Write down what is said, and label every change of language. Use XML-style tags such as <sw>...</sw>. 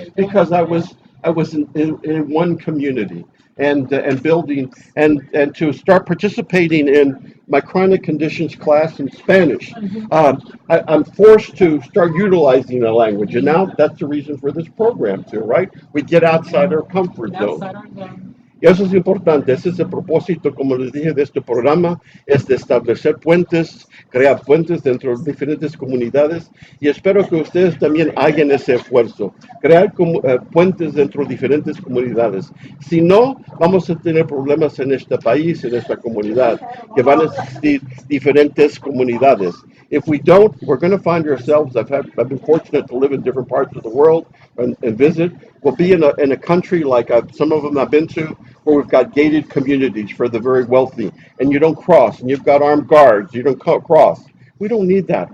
<en>Because I was in one community. And building and to start participating in my chronic conditions class in Spanish. I'm forced to start utilizing the language, and now that's the reason for this program too, right? We get outside our comfort zone.</en> <es>Y eso es importante, ese es el propósito, como les dije, de este programa, es de establecer puentes, crear puentes dentro de diferentes comunidades, y espero que ustedes también hagan ese esfuerzo, crear puentes dentro de diferentes comunidades. Si no, vamos a tener problemas en este país, en esta comunidad, que van a existir diferentes comunidades.</es> <en>If we don't, we're going to find ourselves, I've been fortunate to live in different parts of the world and visit. We'll be in a country like some of them I've been to, where we've got gated communities for the very wealthy, and you don't cross, and you've got armed guards, you don't cross. We don't need that.</en>